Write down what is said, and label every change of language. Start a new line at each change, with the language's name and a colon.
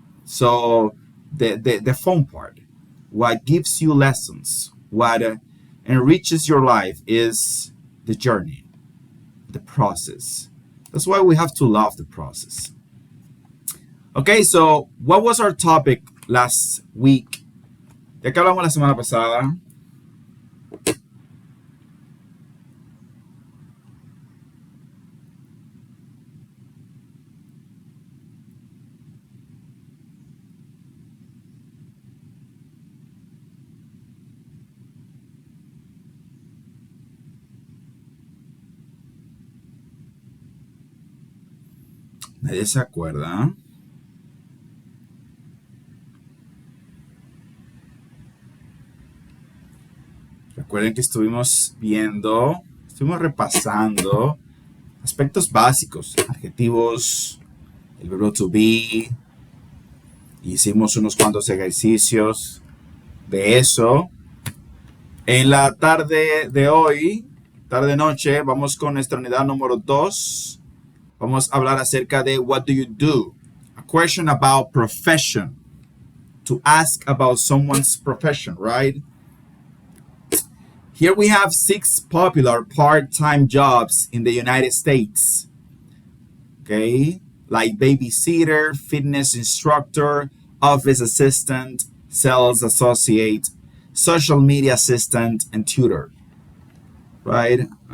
English: So the fun part, what gives you lessons, what enriches your life, is the journey, the process. That's why we have to love the process. Okay, so what was our topic last week?
Spanish: Ya que hablamos la semana pasada. Nadie se acuerda. Recuerden que estuvimos repasando aspectos básicos, adjetivos, el verbo to be. Hicimos unos cuantos ejercicios de eso. En la tarde de hoy, tarde-noche, vamos con nuestra unidad número 2. Vamos a hablar acerca de
English: what do you do? A question about profession. To ask about someone's profession, right? Here we have 6 popular part-time jobs in the United States. Okay, like babysitter, fitness instructor, office assistant, sales associate, social media assistant, and tutor. Right?